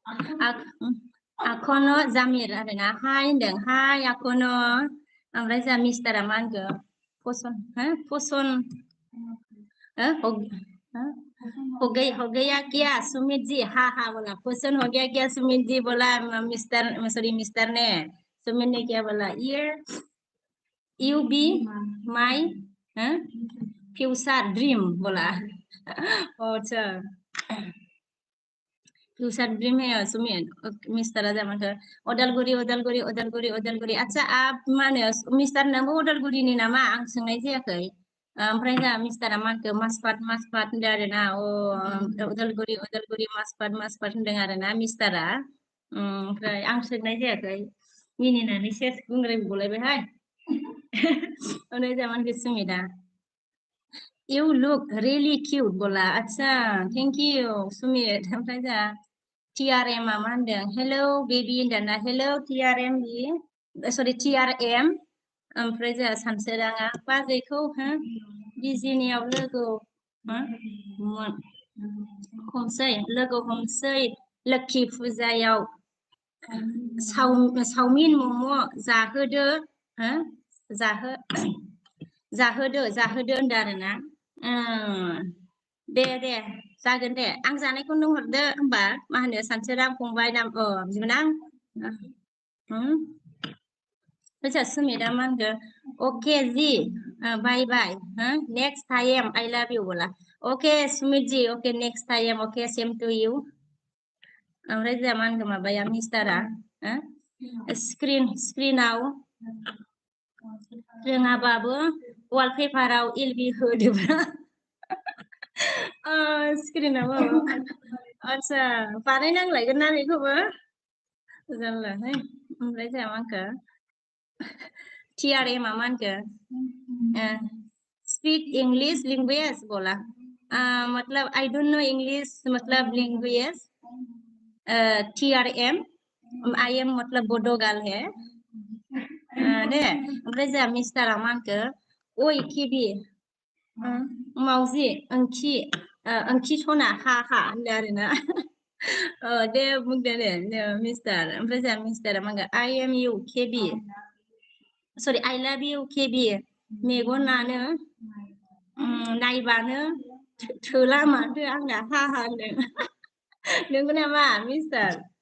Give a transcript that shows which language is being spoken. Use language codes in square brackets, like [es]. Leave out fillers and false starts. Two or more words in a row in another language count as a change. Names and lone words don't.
[brx] आखनो जामिर आरोना हाय होनदों हाय आखनो ओमफ्राय जोंहा मिस्टारा मा होनखो फसन [hi] हो गया क्या सुमित जी हा बोला क्वेश्चन हो गया क्या सुमित जी बोला मिस्टर ने सुमित ने क्या बोला ये [en] you be my future dream [hi] बोला अच्छा [en] future dream [brx] है सुमित मिस्टारा जामाखो अदालगुरि आच्छा आप मा होनो मिस्टार नोंबो अदालगुरिनि नामा आं सोंनाय जायाखै ओमफ्राय जोंहा मिस्टारा मा होनखो मासपाट होनदों आरोना अदालगुरि मासपाट होनदों आरोना मिस्टारा ओमफ्राय आं सोंनाय जायाखै मिनिनानै सेस बुंलायबायहाय उनाव जोंहा मा होनखो सुमिता [en] You look really cute [brx] बोला अच्छा [en] thank you [brx] सुमित ओमफ्राय जोंहा TRM मा होनदों [en] hello baby [brx] होनदोंना हेलौ TRM सरि TRM ओमफ्राय जोंहा सानसोराङा बाजैखौ बिजिनियाव लोगो हमसै लोखि फुजायाव चावमिन मम' जाहोदो होनदों आरोना दे जागोन दे आं जानायखौ नों हरदो होमबा मा होनो सानसोरां फंबाय नाम बिबोनां अच्छा सुमिता मा होनगो ओके जी [en] bye bye next time I love you [brx] बोला [en] okay Sumit ji okay next time okay same to you [brx] ओमफ्राय जोंहा मा होनगो माबाया मिस्टारा स्क्रिनाव रोङाबाबो वालपेपाराव एलबि होदोब्रा स्क्रिनाव आदसा बानायनांलायगोन ना बेखौबो जारलाहाय ओमफ्राय जोंहा मा होनखो TRM मा होनखो [en] speak English language [brx] बोला मतलब [en] I don't know English [brx] मतलब लैंग्वेज TRM [en] I am [brx] मतलब [en] Bodo girl [brx] है दे ओमफ्राय जोंहा मिस्टारा मा होनखो ओइ केबि मावजि ओंखि सना हा होनदों आरोना दे बुंदो दे मिस्टार ओमफ्राय जोंहा मिस्टारा मा होनगोन [en] I am you KB sorry I love you KB [brx] मेगनानो नायबानो थोला माथो आंना हा होनदों नंगौ नामा मिस्टार